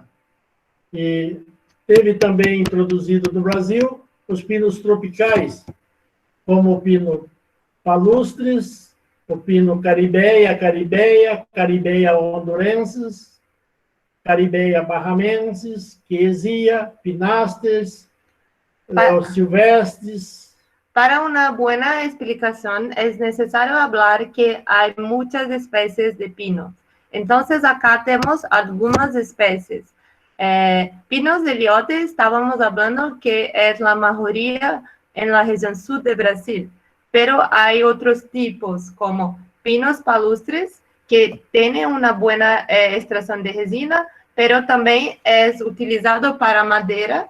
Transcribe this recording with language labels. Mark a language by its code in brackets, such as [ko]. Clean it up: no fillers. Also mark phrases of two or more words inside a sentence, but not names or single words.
[pt] E teve também introduzido no Brasil os pinos tropicais, como o pino palustres, o pino caribeia, caribeia hondurensis, caribeia barramensis, quesia, pinastres, [es] los silvestres. Para una buena explicación es necesario hablar que hay muchas especies de pinos. Entonces acá tenemos algunas especies. Pinos de Iliote estábamos hablando que es la mayoría en la región sur de Brasil, pero hay otros tipos como pinos palustres que tienen una buena extracción de resina, pero también es utilizado para madera.